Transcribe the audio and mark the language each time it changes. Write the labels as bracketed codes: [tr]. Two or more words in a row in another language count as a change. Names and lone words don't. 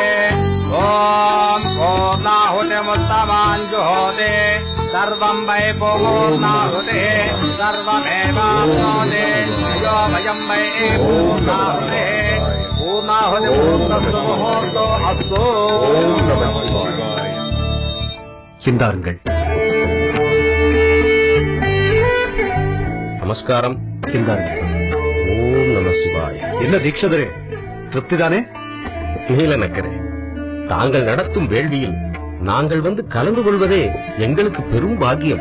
[sa] ॐ पूर्णाहुतिमुत्तमां जुहोते सर्वं वै पूर्णाहुतिः सर्वमेवाप्नोति यो वयं वै पूर्णाहुतिः पूर्णाहुतिमुहूर्तो अस्तु [ta] சிந்தாருங்கள். நமஸ்காரம். சிந்தாருங்கள். [sa] ॐ नमः शिवाय. [ta] என்ன தீட்சதரே, திருப்திதானே? நீலநக்கரே, தாங்கள் நடத்தும் வேள்வியில் நாங்கள் வந்து கலந்து கொள்வதே எங்களுக்கு பெரும் பாக்கியம்.